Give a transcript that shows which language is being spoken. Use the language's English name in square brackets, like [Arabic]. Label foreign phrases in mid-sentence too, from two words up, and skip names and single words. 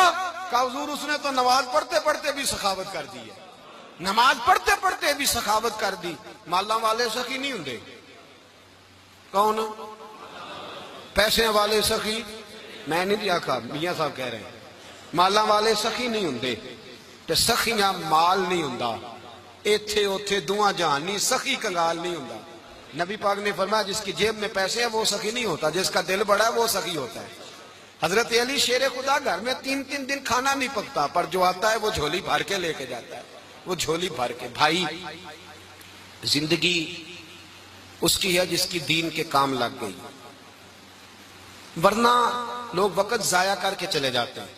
[Urdu] کہا حضور اس نے تو نماز پڑھتے پڑھتے بھی سخاوت کر دی ہے. نماز پڑھتے پڑھتے بھی سخاوت کر دی. [Punjabi] مالاں والے سخی نہیں ہوں. کون؟ [Urdu] پیسے والے سخی؟ [Punjabi] میں نہیں آکھا، [Urdu] میاں صاحب کہہ رہے ہیں. [Punjabi] مالاں والے سخی نہیں ہوں. تے سخیاں مال نہیں ہوں. ایتھے اوتھے دعا جہان نہیں. سخی کنگال نہیں ہوں. [Urdu] نبی پاک نے فرمایا جس کی جیب میں پیسے ہیں وہ سخی نہیں ہوتا، جس کا دل بڑا ہے وہ سخی ہوتا ہے. حضرت علی شیر خدا گھر میں 3 دن کھانا نہیں پکتا، پر جو آتا ہے وہ جھولی بھر کے لے کے جاتا ہے. وہ جھولی بھر کے. بھائی زندگی اس کی ہے جس کی دین کے کام لگ گئی، ورنہ لوگ وقت ضائع کر کے چلے جاتے ہیں.